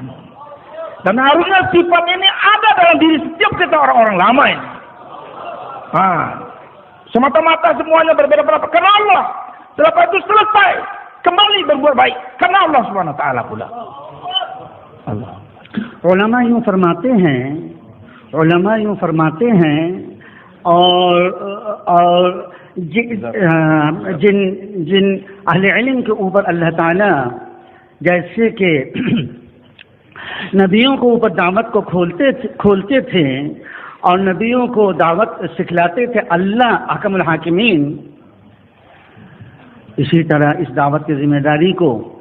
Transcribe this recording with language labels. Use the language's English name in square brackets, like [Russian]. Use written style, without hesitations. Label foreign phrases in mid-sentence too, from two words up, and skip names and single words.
[Indonesian] Dan harusnya sifat ini ada dalam diri setiap kita orang-orang lama ini. Semata-mata semuanya berbeda pendapat karena Allah. Setelah itu selesai, kembali berbuat baik karena [Arabic] الله سبحانه وتعالى [Indonesian] pula. Allah. [Urdu] علماء یوں فرماتے ہیں اور جن اہل علم کے اوپر اللہ تعالیٰ جیسے کہ نبیوں کو اوپر دعوت کو کھولتے تھے اور نبیوں کو دعوت سکھلاتے تھے اللہ حکم الحاکمین، اسی طرح اس دعوت کی ذمہ داری کو